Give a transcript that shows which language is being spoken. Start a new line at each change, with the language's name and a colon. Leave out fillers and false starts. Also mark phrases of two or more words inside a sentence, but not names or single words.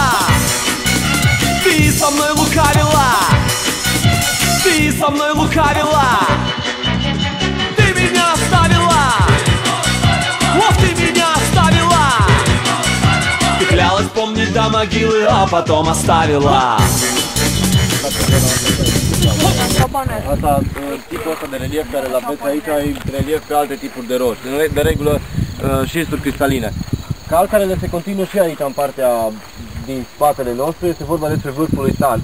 Russian: Ты со мной лукавила! Ты со мной лукавила! Ты меня оставила! Вот ты меня оставила! Ты клялась помнить до могилы, а потом оставила.
Romanian: Asta, tipul ăsta de relief care îl aveți aici e relief pe alte tipuri de roci, de regulă șisturi cristaline. Calcarele se continuă și aici în partea din spatele nostru, este vorba despre vârful lui San.